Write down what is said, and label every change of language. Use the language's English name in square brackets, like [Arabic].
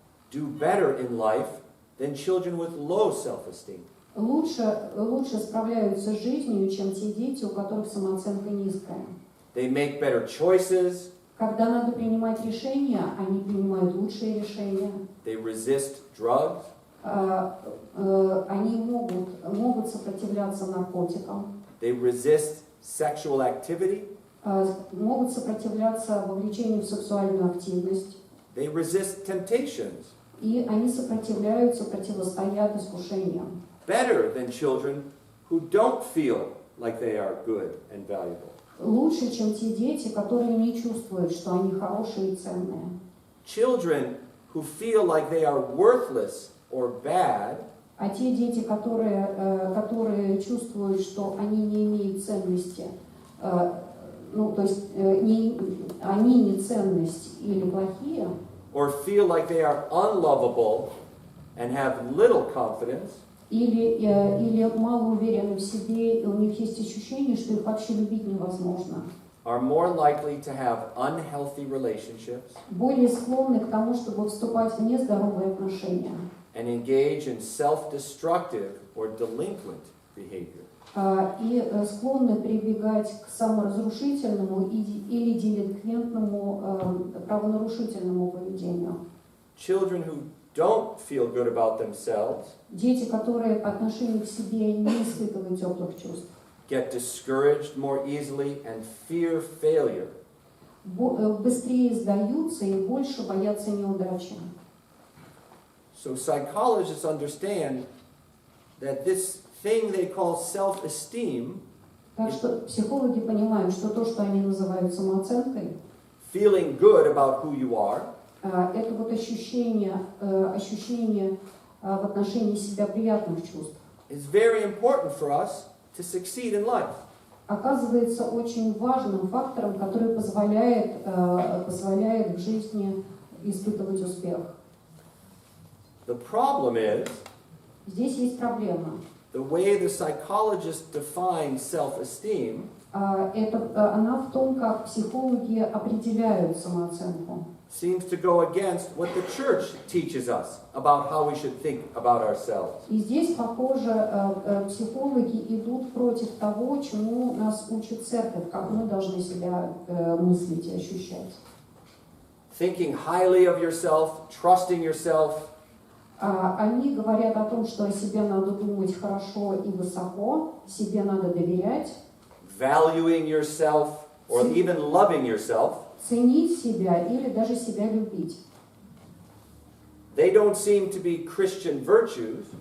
[English] do better in life than children with low self-esteem. [Russian] лучше справляются с жизнью, чем те дети, у которых самооценка низкая. [English] They make better choices. [Russian] Когда надо принимать решения, они принимают лучшие решения. [English] They resist drugs. [Russian] Они могут сопротивляться наркотикам, [English] They resist sexual activity. [Russian] могут сопротивляться вовлечению в сексуальную активность, [English] They resist temptations [Russian] и они сопротивляются, противостоят искушениям. [English] better than children who don't feel like they are good and valuable. [Russian] Лучше, чем те дети, которые не чувствуют, что они хорошие и ценные. [English] Children who feel like they are worthless or bad [Russian] А те дети, которые чувствуют, что они не имеют ценности, то есть они не ценность или плохие, [English] or feel like they are unlovable and have little confidence, [Russian] или мало уверены в себе, и у них есть ощущение, что их вообще любить невозможно, [English] are more likely to have unhealthy relationships [Russian] более склонны к тому, чтобы вступать в нездоровые отношения, [English] and engage in self-destructive or delinquent behavior. [Russian] и склонны прибегать к саморазрушительному или деликвентному, правонарушительному поведению. [English] Children who don't feel good about themselves [Russian] Дети, которые по отношению к себе не испытывают теплых чувств, [English] get discouraged more easily and fear failure. [Russian] быстрее сдаются и больше боятся неудачи. [English] So psychologists understand that this thing they call self-esteem, [Russian] Так что психологи понимают, что то, что они называют самооценкой, [English] feeling good about who you are, [Russian] это вот ощущение в отношении себя приятных чувств, [English] is very important for us to succeed in life. [Russian] оказывается очень важным фактором, который позволяет в жизни испытывать успех. [English] The problem is, [Russian] Здесь есть проблема. [English] the way the psychologists define self-esteem [Russian] Она в том, как психологи определяют самооценку. [English] seems to go against what the church teaches us about how we should think about ourselves. [Russian] И здесь, похоже, психологи идут против того, чему нас учит церковь, как мы должны себя мыслить и ощущать. [English] Thinking highly of yourself, trusting yourself, [Russian] Они говорят о том, что о себе надо думать хорошо и высоко, себе надо доверять, [English] valuing yourself, or even loving yourself. [Russian] ценить себя или даже себя любить. [English] They don't seem to be Christian virtues,